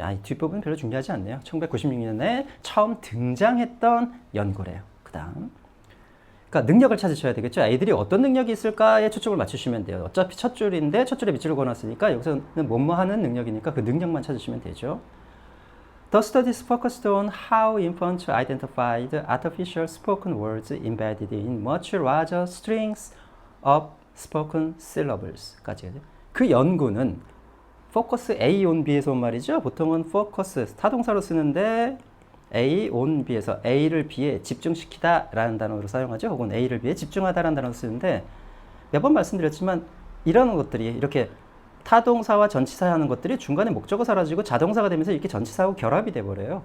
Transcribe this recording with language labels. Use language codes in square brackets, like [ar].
[ko] 뒷부분 별로 중요하지 않네요. 1996년에 처음 등장했던 연구래요. 그 다음. 그러니까 능력을 찾으셔야 되겠죠. 아이들이 어떤 능력이 있을까에 초점을 맞추시면 돼요. 어차피 첫 줄인데 첫 줄에 밑줄을 그어놨으니까 여기서는 뭐뭐 하는 능력이니까 그 능력만 찾으시면 되죠. [en] The studies focused on how infants identified artificial spoken words embedded in much larger strings of spoken syllables [ko] 까지. 그 연구는 focus A on B에서 온 말이죠. 보통은 focus 타동사로 쓰는데 A on B에서 A를 B에 집중시키다 라는 단어로 사용하죠. 혹은 A를 B에 집중하다 라는 단어로 쓰는데 몇 번 말씀드렸지만 이런 것들이 이렇게 타동사와 전치사 하는 것들이 중간에 목적어 사라지고 자동사가 되면서 이렇게 전치사하고 결합이 돼버려요.